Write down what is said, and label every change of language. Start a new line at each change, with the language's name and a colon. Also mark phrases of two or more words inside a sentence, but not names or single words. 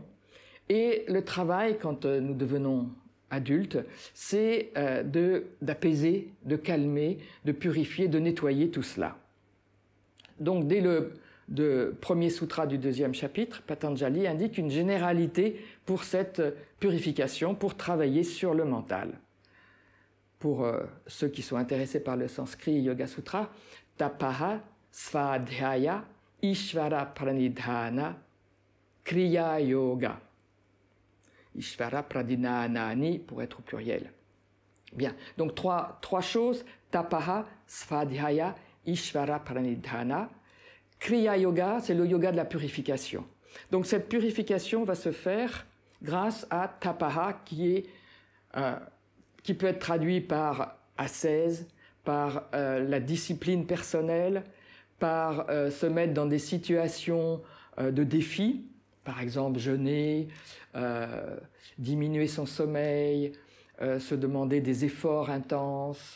French: Et le travail, quand nous devenons adultes, c'est d'apaiser, de calmer, de purifier, de nettoyer tout cela. Donc, dès le premier sutra du deuxième chapitre, Patanjali indique une généralité pour cette purification, pour travailler sur le mental. Pour ceux qui sont intéressés par le sanskrit Yoga Sutra,
Sanskrit: Tapaha, Svadhyaya, Ishvara Pranidhana, Kriya Yoga. Ishvara Pradinanani
French: pour être au pluriel. Bien, donc trois choses,
Sanskrit: Tapaha, Svadhyaya, Ishvara Pranidhana. Kriya Yoga,
French: c'est le yoga de la purification. Donc cette purification va se faire grâce à Tapaha qui peut être traduit par ascèse, par la discipline personnelle, par se mettre dans des situations de défi, par exemple jeûner, diminuer son sommeil, se demander des efforts intenses.